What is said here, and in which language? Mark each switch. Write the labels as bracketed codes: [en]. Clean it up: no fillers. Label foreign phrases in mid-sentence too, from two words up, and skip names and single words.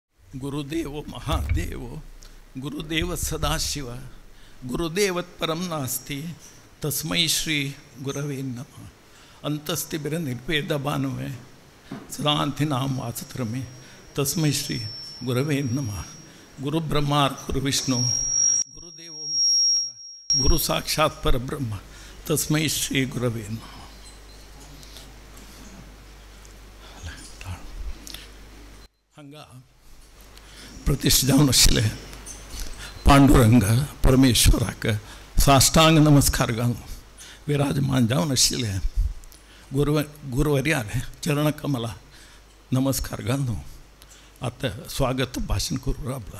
[sa] गुरुदेव महादेव गुरुदेव सदाशिव गुरुदेवत परम नास्ति तस्मै श्री गुरवे नमः अंतस्तिबिर निर्भेद भानुवे सदांति नाम वाचत्रमे तस्मै श्री गुरवे नमः गुरु ब्रह्मा गुरु विष्णु गुरुदेव महेश्वर गुरु साक्षात् परब्रह्म तस्मै श्री गुरवे नमः. [kok] हांगा प्रतिष्ठा जावन आशिल्ले पांडुरंग परमेश्वराक साष्टांग नमस्कार घालून विराजमान जावन आशिल्ले गुरुवर्याले चरण कमला नमस्कार घालून आता स्वागत भाषण करू राबला.